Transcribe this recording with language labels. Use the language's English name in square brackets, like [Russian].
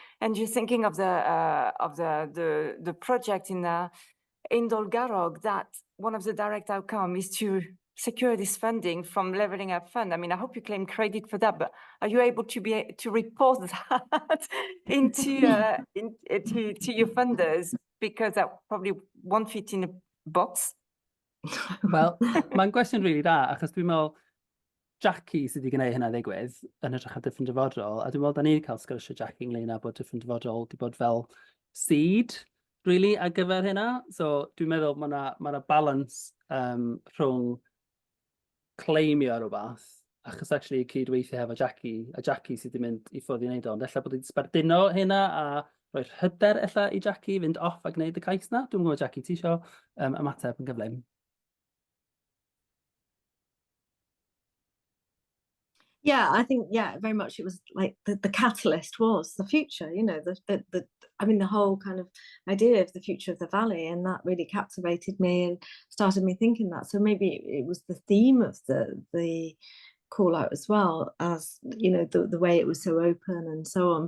[English] And you're thinking of the project in Dolgarrog, that one of the direct outcome is to secure this funding from Leveling Up Fund. I mean, I hope you claim credit for that, but are you able to report that into to your funders, because that probably won't fit in a box? [Welsh] Wel, mae'n gwestiwn rili da, achos dwi'n meddwl Jackie sydd wedi gwneud hynna ddigwydd yn edrych ar Dyffryn Dyfodol, a dwi'n meddwl da ni'n cael sgyrsiau Jackie ynglyn â bod Dyffryn Dyfodol wedi bod fel seed, really, ar gyfer hynna. So dwi'n meddwl mae yna balance rhwng claimio rhywbeth, achos actually cydweithio hefo Jackie, a Jackie sydd wedi mynd i ffwrdd i wneud o, ond ella bod wedi sbarduno hynna a rhoi'r hyder ella i Jackie fynd off a gwneud y cais na. Dwi'n gwybod, Jackie, ti isio ymateb yn gyflym? [English] Yeah, I think, yeah, very much it was like the catalyst was the future, you know, I mean, the whole kind of idea of the future of the valley, and that really captivated me and started me thinking that. So maybe it was the theme of the call out as well, as, you know, the way it was so open and so on.